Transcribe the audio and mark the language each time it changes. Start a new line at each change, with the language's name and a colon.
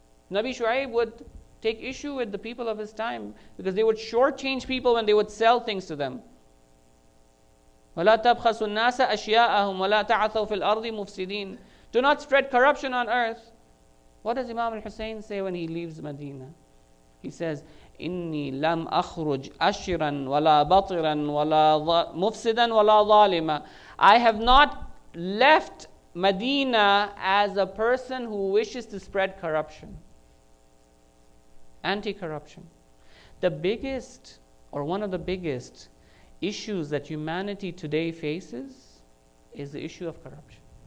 English: Nabi Shu'aib would take issue with the people of his time because they would shortchange people when they would sell things to them.
Arabic: وَلَا تَبْخَسُوا النَّاسَ أَشْيَاءَهُمْ وَلَا تَعْثَوْا فِي الْأَرْضِ مُفْسِدِينَ.
English: Do not spread corruption on earth. What does Imam al-Hussain say when he leaves Medina? He says,
Arabic: إِنِّي لَمْ أَخْرُجْ أَشِرًا وَلَا بَطِرًا وَلَا مُفْسِدًا وَلَا ظَالِمًا.
English: I have not left Medina as a person who wishes to spread corruption. Anti-corruption. The biggest, or one of the biggest issues that humanity today faces is the issue of corruption.